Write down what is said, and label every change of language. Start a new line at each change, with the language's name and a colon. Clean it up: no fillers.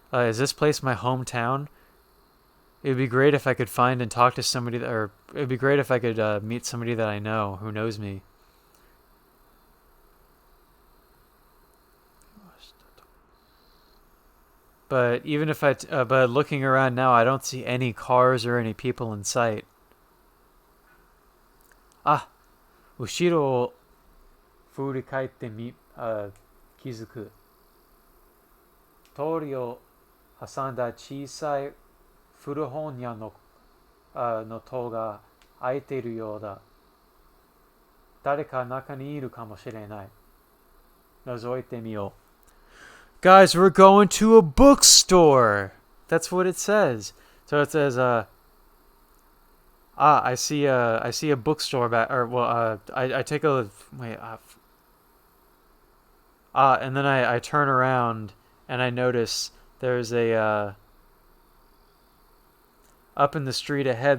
English: Is this place my hometown? It would be great if I could find and talk to somebody or it would be great if I could meet somebody that I know who knows me. But even if but looking around now, I don't see any cars or any people in sight.
Japanese: Ah, 後ろを振り返って気づく。通りを挟んだ小さい古本屋の、の戸が開いているようだ。誰か中にいるかもしれない。覗いてみよう。
English: Guys, we're going to a bookstore. That's what it says. So it says, I see a bookstore back, or well, I take a wait, and then I turn around and I notice there's a up in the street ahead.